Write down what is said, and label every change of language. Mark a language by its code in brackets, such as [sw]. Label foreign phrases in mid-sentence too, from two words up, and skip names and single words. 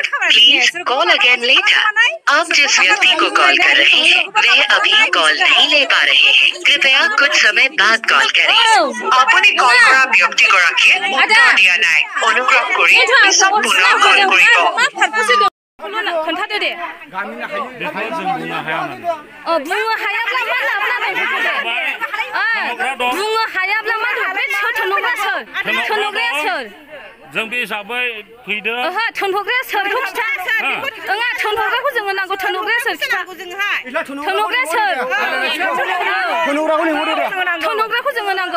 [en] Please call again later. [hi] आप जिस व्यक्ति को कॉल कर रहे हैं वह अभी कॉल नहीं ले पा रहे हैं कृपया कुछ समय बाद कॉल करें [as] আপুনি কল কৰা ব্যক্তিগৰাকীয়ে উত্তৰ দিয়া নাই অনুগ্ৰহ কৰি পিছত পুনৰ কল কৰিব [brx] खोन्थादो दे बुंनो हायाब्ला मा लाबोनानै बुंनो हायाब्ला मा बे थोनहरग्राया सोर जों बे हिसाबै फैदों ओहो थोनहरग्राया सोरखौ खिथा ओङा थोनहरग्राखौ जोङो नांगौ थोनहरग्राया सोर खिथा थोनहरग्राया सोर थोनहरग्राखौ जोङो नांगौ